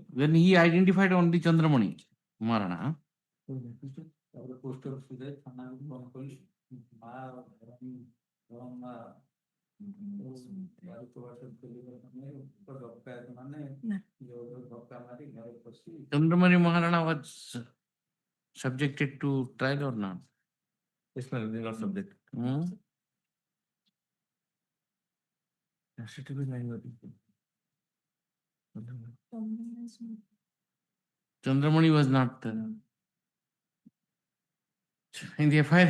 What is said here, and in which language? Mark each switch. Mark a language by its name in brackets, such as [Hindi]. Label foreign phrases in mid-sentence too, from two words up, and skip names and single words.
[English] When he identified only Chandramani Maharana. [Odia] ତାପରେ ପୋଷ୍ଟ ଅଫିସ ଯାଇ ଥାନାକୁ ଫୋନ କଲି। ମା ମା ଡକାୟତ ମାନେ ଧକ୍କା ମାରି ଘରେ ପଶି [English] Chandramani Maharana was subjected to trial or not? Yes, ma'am, they are not subject. Chandramani was not in the FIR.